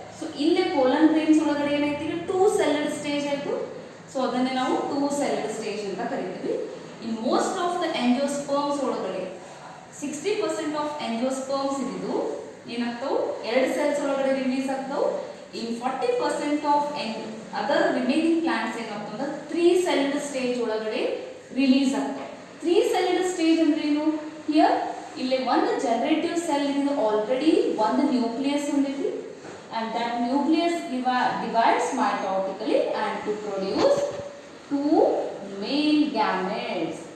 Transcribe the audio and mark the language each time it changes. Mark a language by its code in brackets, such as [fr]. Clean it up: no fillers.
[kn] So ಇಲ್ಲಿ pollen grains ಒಳಗಡೆ ಏನೈತಿ, ಟೂ ಸೆಲ್ಡ್ ಸ್ಟೇಜ್ ಆಯ್ತು. ಸೊ ಅದನ್ನೇ ನಾವು ಟೂ ಸೆಲ್ಡ್ ಸ್ಟೇಜ್ ಅಂತ ಕರಿತೀವಿ. [en] in most of the angiosperms [kn] ಒಳಗಡೆ 60% ಆಫ್ ಎಂಜಿಯೋಸ್ಪರ್ಮ್ಸ್ ಇದ್ದು ಏನಾಗ್ತಾವು, ಎರಡು ಸೆಲ್ಸ್ ಒಳಗಡೆ release ಆಗ್ತಾವು. [en] In 40% of other remaining plants [kn] ಏನಂತಂದ್ರೆ 3 celled stage ಒಳಗಡೆ ರಿಲೀಸ್ ಆಗ್ತದೆ. 3 celled stage ಅಂದ್ರೆ ಏನು? ಹಿಯರ್ ಇಲ್ಲಿ ಒಂದು ಜನರೇಟಿವ್ ಸೆಲ್ ಇದೆ, ಆಲ್ರೆಡಿ ಒಂದು ನ್ಯೂಕ್ಲಿಯಸ್ ಹೊಂದಿದೆ. [en] and that nucleus divides mitotically and to produce 2 male gametes.